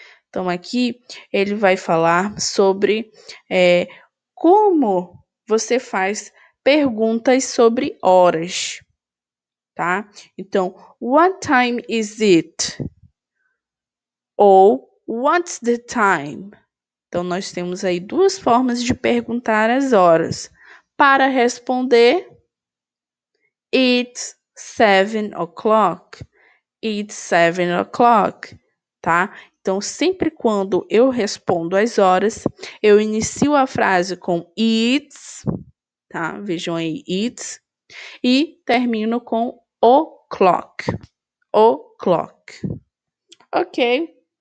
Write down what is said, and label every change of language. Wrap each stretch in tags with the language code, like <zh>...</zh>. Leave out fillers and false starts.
<pt>Então, aqui ele vai falar sobre como você faz perguntas sobre horas, tá? Então,</pt> <en>what time is it?</en> <pt>Ou</pt> <en>what's the time?</en> <pt>Então, nós temos aí 2 formas de perguntar as horas. Para responder,</pt> <en>it's 7 o'clock. It's 7 o'clock, tá?</en> <pt>Então, sempre quando eu respondo as horas, eu inicio a frase com it's, tá? Vejam aí, it's. E termino com o'clock.</pt> <en>O'clock. Ok.</en>